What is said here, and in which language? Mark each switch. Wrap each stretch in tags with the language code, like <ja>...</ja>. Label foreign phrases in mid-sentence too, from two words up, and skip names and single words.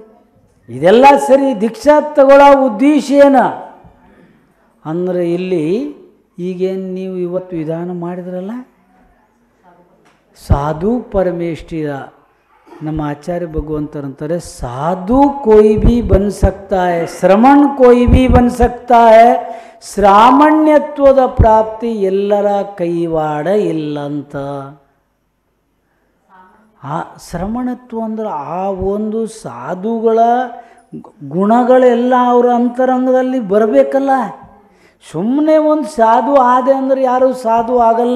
<kn>ಇದೆಲ್ಲ ಸರಿ, ದೀಕ್ಷಾ ತಗೊಳ್ಳೋ ಉದ್ದೇಶ ಏನು ಅಂದರೆ ಇಲ್ಲಿ ಈಗೇನು ನೀವು ಇವತ್ತು ವಿಧಾನ ಮಾಡಿದ್ರಲ್ಲ, ಸಾಧು ಪರಮೇಷ್ಠಿಯ ನಮ್ಮ ಆಚಾರ್ಯ ಭಗವಂತರಂತಾರೆ, ಸಾಧು</kn> <hi>कोई भी बन सकता है, श्रमण कोई भी बन सकता है,</hi> <kn>ಶ್ರಾಮಣ್ಯತ್ವದ ಪ್ರಾಪ್ತಿ ಎಲ್ಲರ ಕೈವಾಡ ಇಲ್ಲಂತ. ಆ ಶ್ರಮಣತ್ವ ಅಂದ್ರೆ ಆ ಒಂದು ಸಾಧುಗಳ ಗುಣಗಳೆಲ್ಲ ಅವರ ಅಂತರಂಗದಲ್ಲಿ ಬರಬೇಕಲ್ಲ. ಸುಮ್ಮನೆ ಒಂದು ಸಾಧು ಆದೆ ಅಂದರೆ ಯಾರೂ ಸಾಧು ಆಗಲ್ಲ.</kn>